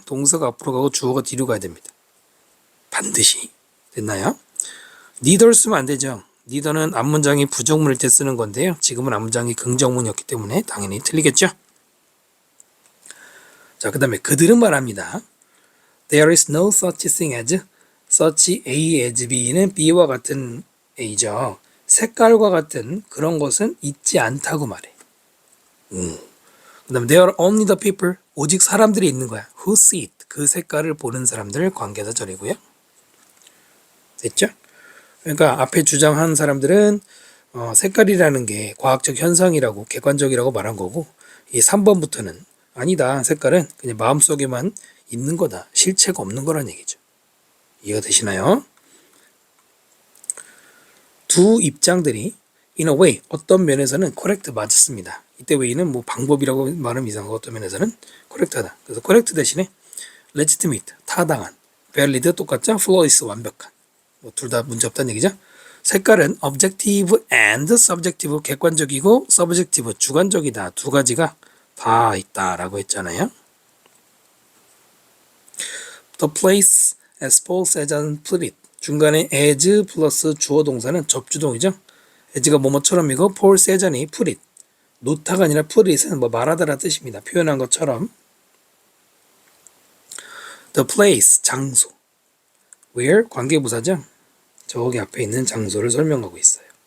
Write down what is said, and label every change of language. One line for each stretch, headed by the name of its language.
Korean: 동사가 앞으로 가고 주어가 뒤로 가야 됩니다. 반드시. 됐나요? neither 쓰면 안 되죠. neither는 앞문장이 부정문일 때 쓰는 건데요. 지금은 앞문장이 긍정문이었기 때문에 당연히 틀리겠죠. 자, 그 다음에 그들은 말합니다.
English: There is no such thing as such A as B는
Korean: B와 같은 A죠. 색깔과 같은 그런 것은 있지 않다고 말해. 그 다음에
English: There are only the people
Korean: 오직 사람들이 있는 거야.
English: Who see it
Korean: 그 색깔을 보는 사람들 관계사절이고요. 됐죠? 그러니까 앞에 주장한 사람들은 색깔이라는 게 과학적 현상이라고 객관적이라고 말한 거고 이 3번부터는 아니다. 색깔은 그냥 마음속에만 있는 거다. 실체가 없는 거란 얘기죠. 이해가 되시나요? 두 입장들이
English: in a way
Korean: 어떤 면에서는 correct 맞습니다. 이때 way는 뭐 방법이라고 말하면 이상하고 어떤 면에서는 correct하다. 그래서 correct 대신에 legitimate 타당한 valid 똑같죠? flawless 완벽한 뭐 둘 다 문제 없다는 얘기죠. 색깔은
English: objective and subjective
Korean: 객관적이고 subjective 주관적이다. 두 가지가 다 있다라고 했잖아요.
English: The place as Paul says and put it
Korean: 중간에 as 플러스 주어 동사는 접주동이죠. as가 뭐뭐처럼이고 Paul says니
English: put it
Korean: 놓다가 아니라 put it은 뭐 말하다라 뜻입니다. 표현한 것처럼 the place 장소 where 관계부사죠. 저기 앞에 있는 장소를 설명하고 있어요.